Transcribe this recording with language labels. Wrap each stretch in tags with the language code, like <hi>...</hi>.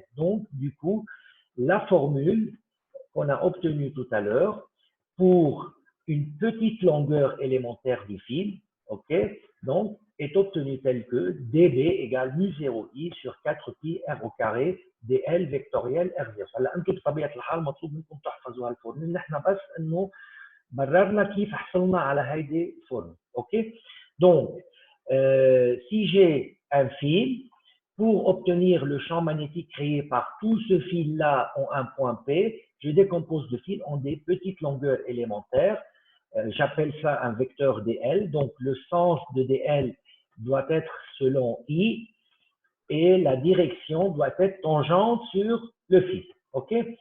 <fr>Donc, du coup, la formule qu'on a obtenue tout à l'heure pour une petite longueur élémentaire du fil, ok, donc, est obtenue telle que dB égale mu0i sur 4pi r au carré dl vectoriel r0.</fr> <ar>هلا انتم بطبيعه الحال مطلوب منكم تحفظوا هالفورمول، نحن بس انه بررنا كيف حصلنا على هيدي الفورمule. OK?</ar> <fr>Donc, si j'ai un fil, pour obtenir le champ magnétique créé par tout ce fil-là en un point P, je décompose le fil en des petites longueurs élémentaires. J'appelle ça un vecteur dl. Donc, le sens de dl doit être selon I et la direction doit être tangente sur le fil. OK?</fr>